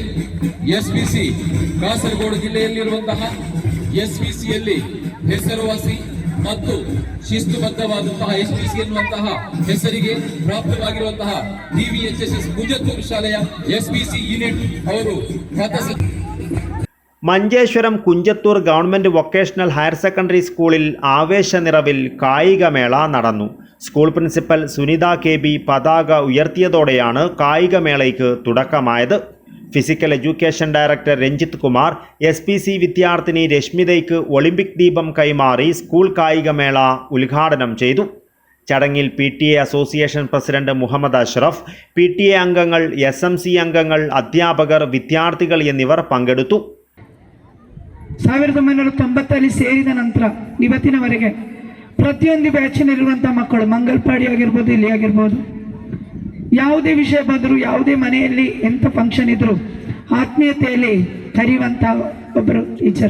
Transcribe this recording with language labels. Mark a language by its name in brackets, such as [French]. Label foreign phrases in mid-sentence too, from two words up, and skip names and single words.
[Kannada] SBC ಕಾಸರಗೋಡು ಜಿಲ್ಲೆಯಲ್ಲಿರುವಂತಹ SBCಯಲ್ಲಿ ಹೆಸರುವಾಸಿ ಮತ್ತು ಶಿಸ್ತುಬದ್ಧವಾದಂತಹ SBC ಎನ್ನುವಂತಹ ಹೆಸರಿಗೆ ಪ್ರಾಪ್ತವಾಗಿರುವಂತಹ DVHSS ಕುಂಜತ್ತೂರು ಶಾಲೆಯ SBC ಯೂನಿಟ್ ಅವರು [Malayalam] മഞ്ചേശ്വരം കുഞ്ചത്തൂർ ഗവൺമെൻറ് വൊക്കേഷണൽ ഹയർ സെക്കൻഡറി സ്കൂളിൽ ആവേശനിറവിൽ കായികമേള നടന്നു. സ്കൂൾ പ്രിൻസിപ്പൽ സുനിത KB പതാക ഉയർത്തിയതോടെയാണ് കായികമേളയ്ക്ക് തുടക്കമായത്. ഫിസിക്കൽ എഡ്യൂക്കേഷൻ ഡയറക്ടർ രഞ്ജിത്ത് കുമാർ SPC വിദ്യാർത്ഥിനി രശ്മിതയ്ക്ക് ഒളിമ്പിക് ദീപം കൈമാറി സ്കൂൾ കായികമേള ഉദ്ഘാടനം ചെയ്തു. ചടങ്ങിൽ PTA അസോസിയേഷൻ പ്രസിഡന്റ് മുഹമ്മദ് അഷ്റഫ്, PTA അംഗങ്ങൾ, SMC അംഗങ്ങൾ, അധ്യാപകർ, വിദ്യാർത്ഥികൾ എന്നിവർ പങ്കെടുത്തു. [Kannada] 1990 ಸೇರಿದ ನಂತರ ಇವತ್ತಿನವರೆಗೆ ಪ್ರತಿಯೊಂದು ಬ್ಯಾಚಿನಲ್ಲಿರುವಂಥ ಮಕ್ಕಳು ಮಂಗಲ್ಪಾಡಿ ಆಗಿರ್ಬೋದು, ಇಲ್ಲಿ ಆಗಿರ್ಬೋದು, ಯಾವುದೇ ವಿಷಯ ಬಂದರೂ, ಯಾವುದೇ ಮನೆಯಲ್ಲಿ ಎಂಥ ಫಂಕ್ಷನ್ ಇದ್ದರೂ ಆತ್ಮೀಯತೆಯಲ್ಲಿ ಕರೆಯುವಂಥ ಒಬ್ಬರು ಟೀಚರ್.